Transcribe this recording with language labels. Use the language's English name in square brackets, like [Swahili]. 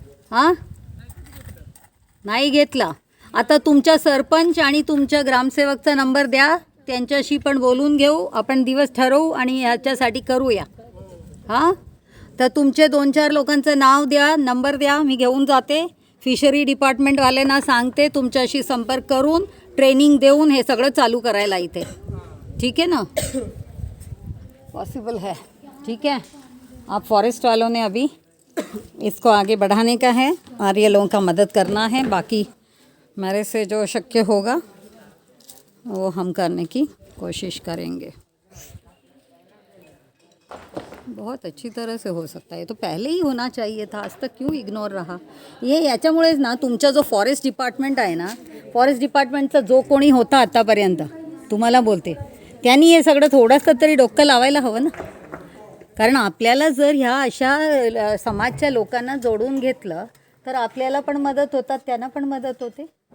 [Marathi] हां, नाही घेतला. आता तुमच्या सरपंच आणि तुमच्या ग्रामसेवकचा नंबर द्या, त्यांच्याशी पण बोलून घेऊ, आपण दिवस ठरवू आणि ह्याच्यासाठी करूया. हां, तर तुमचे 2-4 लोकांचं नाव द्या, नंबर द्या, मी घेऊन जाते. फिशरी डिपार्टमेंटवाल्यांना सांगते तुमच्याशी संपर्क करून ट्रेनिंग देऊन हे सगळं चालू करायला इथे. [Hindi] ठीक है ना? पॉसिबल है? ठीक है. आप फॉरेस्ट वालों ने अभी इसको आगे बढ़ाने का है और ये लोगों का मदद करना है. बाकी मेरे से जो शक्य होगा वो हम करने की कोशिश करेंगे. बहुत अच्छी तरह से हो सकता है. तो पहले ही होना चाहिए था, आज तक क्यों इग्नोर रहा? [Marathi] ये याच्यामुळेच ना, तुमचा जो फॉरेस्ट डिपार्टमेंट आहे ना, फॉरेस्ट डिपार्टमेंटचा जो कोणी होता आत्तापर्यंत, तुम्हाला बोलते, त्यांनी हे सगळं थोडंसं तरी डोकं लावायला हवं ना. कारण आपल्याला जर ह्या अशा समाजच्या लोकांना जोडून घेतलं तर आपल्याला पण मदत होतात, त्यांना पण मदत होते.